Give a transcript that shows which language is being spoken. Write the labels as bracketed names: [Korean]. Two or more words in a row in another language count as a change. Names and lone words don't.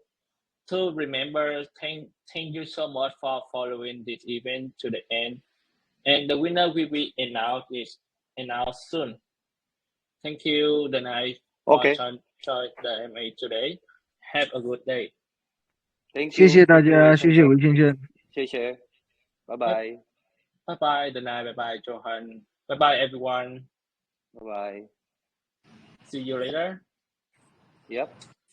[English] So to remember, thank you so much for following this event to the end. And the winner will be announced soon. Thank you, Danai, for joining the MA today. Have a good day. Thank you. [Chinese] 谢谢大家，谢谢韦先生，谢谢，拜拜。 [English] Bye bye, Danai. Bye bye, Johan. Bye bye, everyone. Bye bye. See you later. Yep.